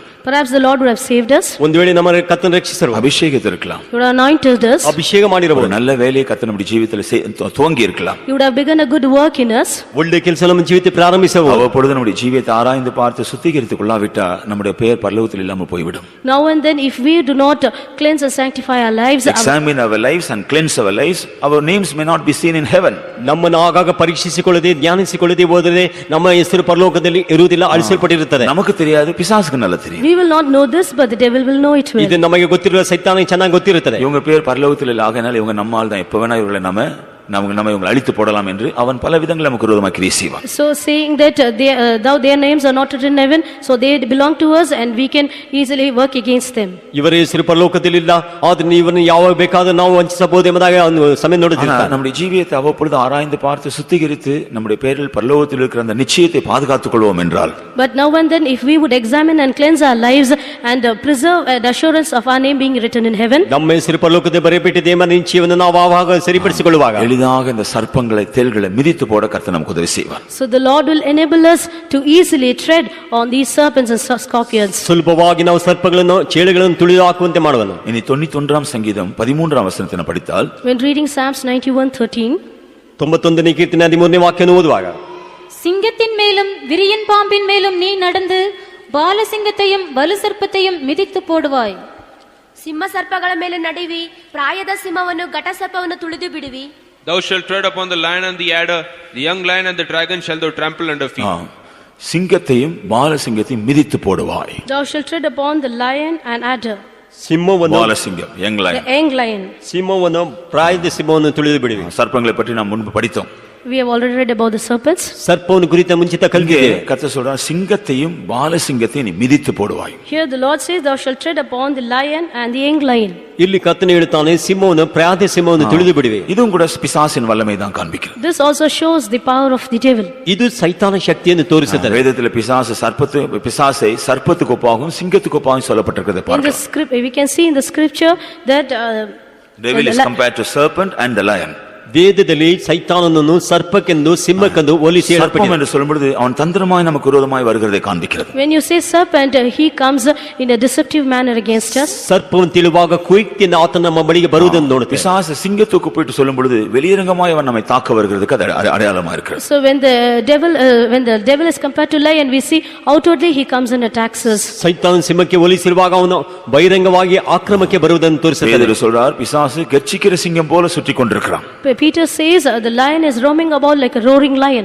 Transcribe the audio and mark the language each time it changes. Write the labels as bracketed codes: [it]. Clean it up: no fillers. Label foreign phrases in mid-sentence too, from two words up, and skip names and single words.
[en] Perhaps the Lord would have saved us, [kn] ಒಂದು ವೇಳೆ ನಮ್ಮ ಕರ್ತನ ರಕ್ಷಿಸರು [ta] அபிஷேகித்திருக்கலாம், [en] He would have anointed us, [kn] ಅಭಿಷೇಕ [ta] ஒரு [kn] ಮಾಡಿರಬಹುದು, [ta] நல்ல வேலையை கர்த்தர் நம்முடைய ஜீவியத்துல துவங்கி இருக்கலாம். [en] He would have begun a good work in us. [kn] ಒಳ್ಳೆ ಕೆಲಸ ನಮ್ಮ ಜೀವಿತ ಪ್ರಾರಂಭಿಸಬಹುದು. [ta] அவ்வப்பொழுது நம்முடைய ஜீவியத்தை ஆராய்ந்து பார்த்து சுத்திகரித்துக் கொள்ளாவிட்டா நம்முடைய பெயர் பரலோகத்தில் இல்லாமல் போய்விடும். [en] Now and then, if we do not cleanse and sanctify our lives, Examine our lives and cleanse our lives, our names may not be seen in heaven. [kn] ನಮ್ಮನ್ನು ಆಗಾಗ ಪರೀಕ್ಷಿಸಿಕೊಳ್ಳದೆ ಧ್ಯಾನಿಸಿಕೊಳ್ಳದೆ ಹೋದರೆ ನಮ್ಮ ಹೆಸರು ಪರಲೋಕದಲ್ಲಿ ಇರುವುದಿಲ್ಲ, ಅಳಿಸಲ್ಪಟ್ಟಿರುತ್ತದೆ. [ta] நமக்கு தெரியாது, பிசாசுக்கு நல்லா தெரியும். [en] we will not know this, but the devil will know it well. [kn] ಇದು ನಮಗೆ ಗೊತ್ತಿರುವ ಸೈತಾನಿಗೆ ಚೆನ್ನಾಗಿ ಗೊತ್ತಿರುತ್ತದೆ. [ta] இவங்க பேர் பரலோகத்தில் இல்லை, ஆகையினால் இவங்க நம்மால் தான், எப்ப வேணா இவர்களை நம்ம இவங்களை அழித்து போடலாம் என்று அவன் பல விதங்கள் நமக்கு விரோதமாக கிரியை செய்வான். [en] So saying that their names are not written in heaven, so they belong to us and we can easily work against them. [kn] ಇವರ ಹೆಸರು ಪರಲೋಕದಲ್ಲಿ ಇಲ್ಲ, ಆದ್ರೆ ಇವರನ್ನು ಯಾವಾಗ ಬೇಕಾದ್ರೂ ನಾವು ವಂಚಿಸಬಹುದು ಎಂಬುದಾಗಿ ಸಮಯ ನೋಡುತ್ತಿರ್ತಾನೆ. [ta] நம்முடைய ஜீவியத்தை அவ்வப்பொழுது ஆராய்ந்து பார்த்து சுத்திகரித்து நம்முடைய பேரில் பரலோகத்தில் இருக்கிற அந்த நிச்சயத்தை பாதுகாத்துக் கொள்வோம் என்றால், [en] But now and then, if we would examine and cleanse our lives and preserve the assurance of our name being written in heaven, [kn] ನಮ್ಮ ಹೆಸರು ಪರಲೋಕದಲ್ಲಿ ಬರೆಯಲ್ಪಟ್ಟಿದೆ ಎಂಬ ನಿಶ್ಚಯವನ್ನು ನಾವು ಆವಾಗ ಸರಿಪಡಿಸಿಕೊಳ್ಳುವಾಗ [ta] எளிதாக இந்த சர்ப்பங்களை தேள்களை மிதித்து போட கர்த்தர் நமக்கு உதவி செய்வார். [en] so the Lord will enable us to easily tread on these serpents and scorpions. [kn] ಸುಲಭವಾಗಿ ನಾವು ಸರ್ಪಗಳನ್ನು ಚೇಳುಗಳನ್ನು ತುಳಿದು ಹಾಕುವಂತೆ ಮಾಡುವನು. [ta] இனி 91 சங்கீதம் 13 வசனத்தை படித்தால், [en] When reading Psalms 91:13, [kn] 91ನೇ ಕೀರ್ತನೆ 13ನೇ ವಾಕ್ಯವನ್ನು ಓದುವಾಗ, [ta] சிங்கத்தின் மேலும் விரியன் பாம்பின் மேலும் நீ நடந்து பாலசிங்கத்தையும் வலுசர்ப்பத்தையும் மிதித்து போடுவாய். [kn] ಸಿಂಹ ಸರ್ಪಗಳ ಮೇಲೆ ನಡೆವಿ, ಪ್ರಾಯದ ಸಿಂಹವನ್ನು ಘಟಸರ್ಪವನ್ನು ತುಳಿದು ಬಿಡುವಿ. [en] Thou shalt tread upon the lion and the adder, the young lion and the dragon shall thou trample under feet. [ta] சிங்கத்தையும் பாலசிங்கத்தையும் மிதித்து போடுவாய். [en] Thou shalt tread upon the lion and adder, [kn] ಸಿಂಹವನ್ನು [ta] பாலசிங்கம் யங் [en] the லயன், young lion. [kn] ಸಿಂಹವನ್ನು ಪ್ರಾಯದ ಸಿಂಹವನ್ನು ತುಳಿದು ಬಿಡುವಿ. [ta] சர்ப்பங்களை பற்றி நாம் முன்பு படித்தோம். [en] We have already read about the serpents. [kn] ಸರ್ಪವನ್ನು ಕುರಿತ ಮುಂಚಿತ [ta] இங்கே [kn] ಕಲಿತಿದ್ದೇವೆ. [ta] கர்த்தர் சொல்றார், சிங்கத்தையும் பாலசிங்கத்தையும் நீ மிதித்து போடுவாய். [en] Here the Lord says, Thou shalt tread upon the lion and the young lion. [kn] ಇಲ್ಲಿ ಕರ್ತನು ಹೇಳುತ್ತಾನೆ, ಸಿಂಹವನ್ನು ಪ್ರಾಯದ ಸಿಂಹವನ್ನು ತುಳಿದು ಬಿಡುವೆ. [ta] இதுவும் கூட பிசாசின் வல்லமை தான் காண்பிக்கிறது. [en] This also shows the power of the devil. [kn] ಇದು ಸೈತಾನ ಶಕ್ತಿಯನ್ನು ತೋರಿಸುತ್ತದೆ. [ta] வேதத்தில் பிசாசை சர்ப்பத்துக்கு ஒப்பாகவும் சிங்கத்துக்கு ஒப்பாகவும் சொல்லப்பட்டிருக்கிறது [en] In the [ta] பார்க்கலாம். [en] script, we can see in the scripture that Devil is compared to serpent and the lion. [kn] ವೇದದಲ್ಲಿ ಸೈತಾನನನ್ನು ಸರ್ಪಕ್ಕೆಂದು ಸಿಂಹಕ್ಕೆಂದು ಹೋಲಿಸಿ [ta] சர்ப்பம் [kn] ಹೇಳಲ್ಪಟ್ಟಿದೆ. [ta] என்று சொல்லும் பொழுது அவன் தந்திரமாய் நமக்கு விரோதமாய் வருகிறதை காண்பிக்கிறது. [en] When you say serpent, he comes in a deceptive manner against us. [kn] ಸರ್ಪವನ್ನು ತಿಳಿಯುವಾಗ ಕುಯುಕ್ತಿಯಿಂದ ಆತನ ನಮ್ಮ ಬಳಿಗೆ ಬರುವುದನ್ನು ನೋಡುತ್ತೇವೆ. [ta] பிசாசு சிங்கத்துக்கு போயிட்டு சொல்லும் பொழுது வெளியரங்கமாய் அவன் நம்மை தாக்க வருகிறதுக்கு அது அடையாளமா இருக்கிறது. [en] So when the devil is compared to lion, we see outwardly he comes and attacks us. [kn] ಸೈತಾನನ ಸಿಂಹಕ್ಕೆ ಹೋಲಿಸಿರುವಾಗ ಅವನು ಬಹಿರಂಗವಾಗಿ ಆಕ್ರಮಕ್ಕೆ ಬರುವುದನ್ನು ತೋರಿಸುತ್ತದೆ. [ta] பேதுரு சொல்றார், பிசாசு கர்ச்சிக்கிற சிங்கம் போல சுற்றி கொண்டிருக்கிறான். [en] Peter says the lion is roaming about like a roaring lion.